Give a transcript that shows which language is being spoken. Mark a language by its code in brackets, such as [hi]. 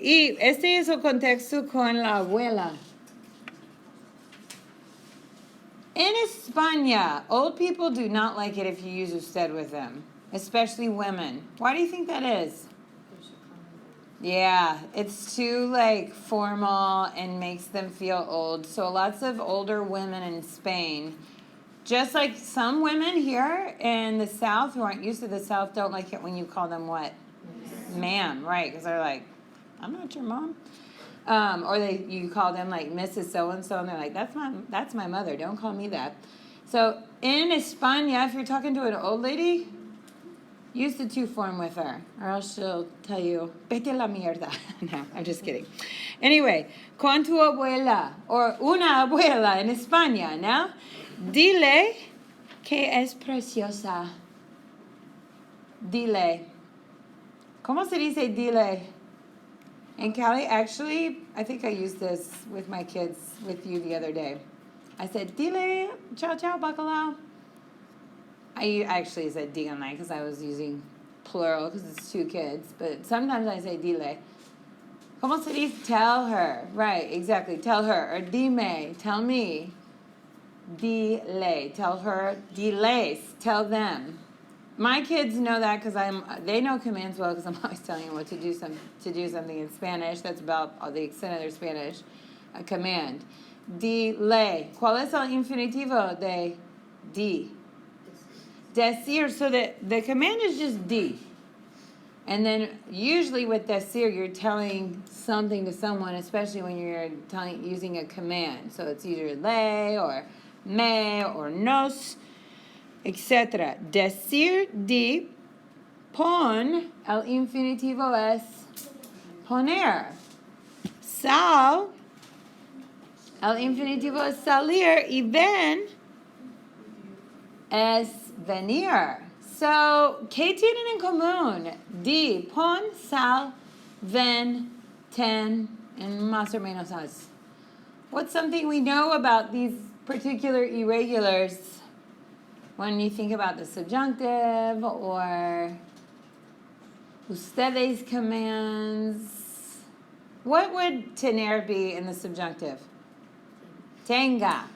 [es] Y este es el contexto con la abuela. [en] In España, old people do not like it if you use usted with them, especially women. Why do you think that is? Yeah, it's too like formal and makes them feel old. So lots of older women in Spain Just like some women here in the South who aren't used to the South don't like it when you call them what? Ma'am, right? Because they're like, I'm not your mom. Or you call them like Mrs. So-and-so, and they're like, that's my mother. Don't call me that. So in España, if you're talking to an old lady, use the to form with her, or else she'll tell you, [es] vete a la mierda. [en] No, I'm just kidding. [es] Anyway, con tu abuela, or una abuela in España, ¿no? Dile que es preciosa. Dile. ¿Cómo se dice dile? [en] In Cali, actually, I think I used this with my kids, with you the other day. I said, [es] dile, ciao, ciao, bacalao. [en] I actually said díganle because I was using plural because it's 2 kids. But sometimes I say dile. [es] ¿Cómo se dice? [en] Tell her. Right, exactly. Tell her. Or dime. Tell me. Dile. Tell her. Diles. Tell them. My kids know that because they know commands well because I'm always telling them what to do something in Spanish. That's about the extent of their Spanish. A command. Dile. [es] ¿Cuál es el infinitivo de di? [en] Decir. So the command is just di. And then usually with decir, you're telling something to someone, especially when you're using a command. So it's either le or me or nos, etc. [es] Decir, di, pon, el infinitivo es poner. Sal, el infinitivo es salir, y ven es venir. So, ¿qué tienen en común? Di, pon, sal, ven, ten, and más o menos as. [en] What's something we know about these particular irregulars when you think about the subjunctive or ustedes commands? What would tener be in the subjunctive? Tenga.